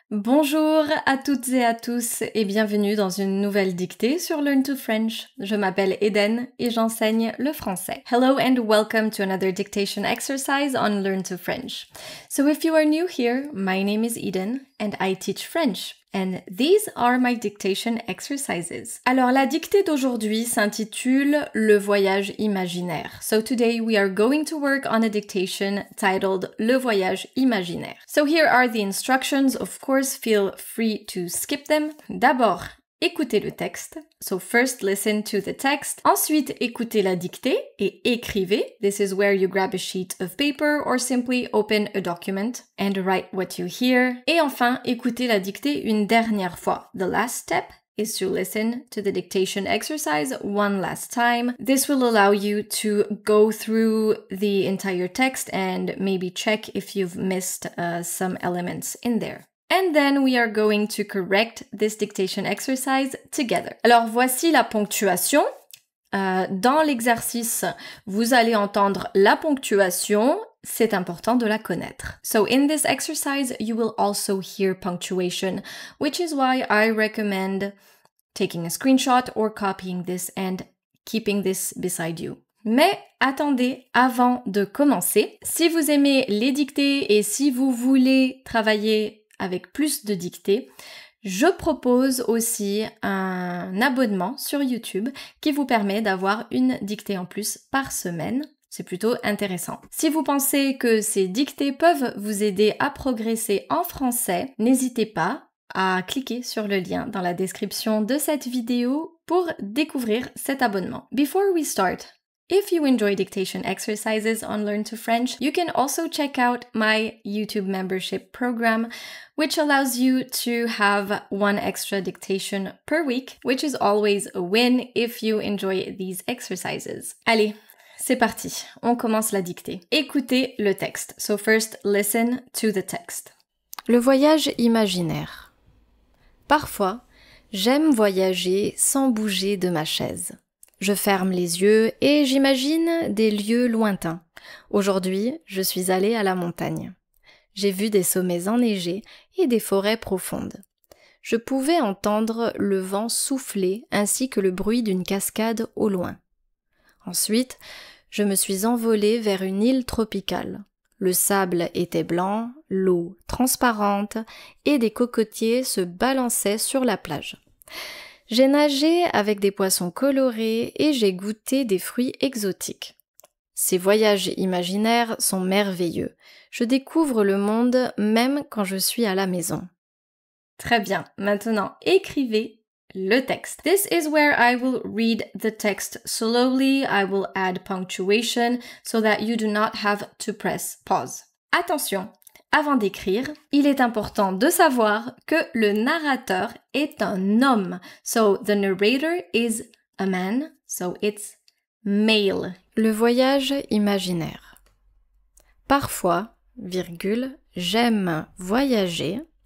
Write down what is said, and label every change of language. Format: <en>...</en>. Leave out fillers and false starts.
<fr>Bonjour à toutes et à tous et bienvenue dans une nouvelle dictée sur Learn to French. Je m'appelle Eden et j'enseigne le français.</fr> <en>Hello and welcome to another dictation exercise on Learn to French. So if you are new here, my name is Eden and I teach French. And these are my dictation exercises.</en> <fr>Alors la dictée d'aujourd'hui s'intitule Le voyage imaginaire.</fr> <en>So today we are going to work on a dictation titled Le voyage imaginaire. So here are the instructions. Of course, feel free to skip them.</en> <fr>D'abord, écoutez le texte.</fr> <en>So first listen to the text.</en> <fr>Ensuite, écoutez la dictée et écrivez.</fr> <en>This is where you grab a sheet of paper or simply open a document and write what you hear.</en> <fr>Et enfin, écoutez la dictée une dernière fois.</fr> <en>The last step is to listen to the dictation exercise one last time. This will allow you to go through the entire text and maybe check if you've missed some elements in there. And then we are going to correct this dictation exercise together.</en> <fr>Alors voici la ponctuation. Dans l'exercice, vous allez entendre la ponctuation. C'est important de la connaître.</fr> <en>So in this exercise, you will also hear punctuation, which is why I recommend taking a screenshot or copying this and keeping this beside you.</en> <fr>Mais attendez, avant de commencer, si vous aimez les dictées et si vous voulez travailler avec plus de dictées, je propose aussi un abonnement sur YouTube qui vous permet d'avoir une dictée en plus par semaine. C'est plutôt intéressant. Si vous pensez que ces dictées peuvent vous aider à progresser en français, n'hésitez pas à cliquer sur le lien dans la description de cette vidéo pour découvrir cet abonnement.</fr> <en>Before we start, if you enjoy dictation exercises on Learn to French, you can also check out my YouTube membership program, which allows you to have one extra dictation per week, which is always a win if you enjoy these exercises.</en> <fr>Allez, c'est parti, on commence la dictée. Écoutez le texte.</fr> <en>So first, listen to the text.</en> <fr>Le voyage imaginaire. Parfois, j'aime voyager sans bouger de ma chaise. Je ferme les yeux et j'imagine des lieux lointains. Aujourd'hui, je suis allée à la montagne. J'ai vu des sommets enneigés et des forêts profondes. Je pouvais entendre le vent souffler ainsi que le bruit d'une cascade au loin. Ensuite, je me suis envolée vers une île tropicale. Le sable était blanc, l'eau transparente et des cocotiers se balançaient sur la plage. J'ai nagé avec des poissons colorés et j'ai goûté des fruits exotiques. Ces voyages imaginaires sont merveilleux. Je découvre le monde même quand je suis à la maison. Très bien. Maintenant, écrivez le texte.</fr> <en>This is where I will read the text slowly. I will add punctuation so that you do not have to press pause.</en> <fr>Attention! Avant d'écrire, il est important de savoir que le narrateur est un homme.</fr> <en>So the narrator is a man, so it's male.</en> <fr>Le voyage imaginaire. Parfois, virgule, j'aime voyager.</fr>